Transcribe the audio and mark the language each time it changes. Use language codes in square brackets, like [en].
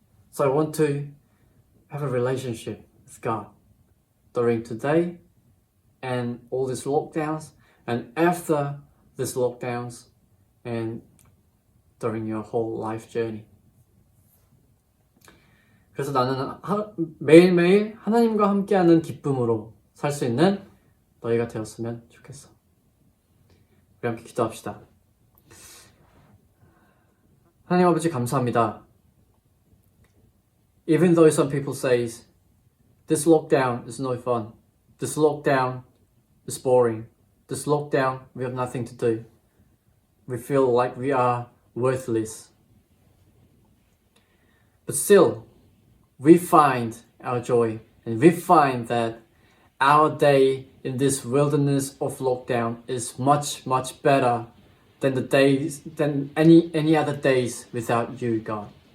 [en] So I want to have a relationship with God during today and all these lockdowns and after these lockdowns and during your whole life journey. [ko] 그래서 나는 매일매일 하나님과 함께하는 기쁨으로 살 수 있는 너희가 되었으면 좋겠어. 우리 함께 기도합시다. 하나님 아버지 감사합니다. [en] Even though some people say this lockdown is no fun, this lockdown is boring, this lockdown we have nothing to do, we feel like we are worthless. But still, we find our joy and we find that our day in this wilderness of lockdown is much, much better than any other days without you, God.